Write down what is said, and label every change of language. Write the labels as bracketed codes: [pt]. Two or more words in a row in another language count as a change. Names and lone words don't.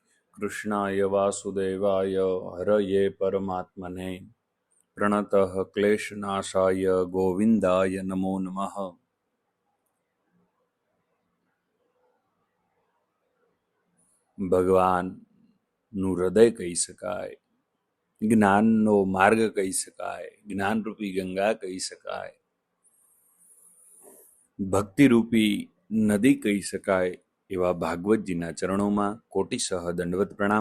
[sa] कृष्णाय वासुदेवाय हरये परमात्मने प्रणतः क्लेशनाशाय गोविंदाय नमो नमः। [gu] ભગવાનનું હૃદય કહી શકાય, જ્ઞાનનો માર્ગ કહી શકાય, જ્ઞાનરૂપી ગંગા કહી શકાય, ભક્તિરૂપી નદી કહી શકાય એવા ભાગવતજીના ચરણોમાં કોટિસહ દંડવત પ્રણામ.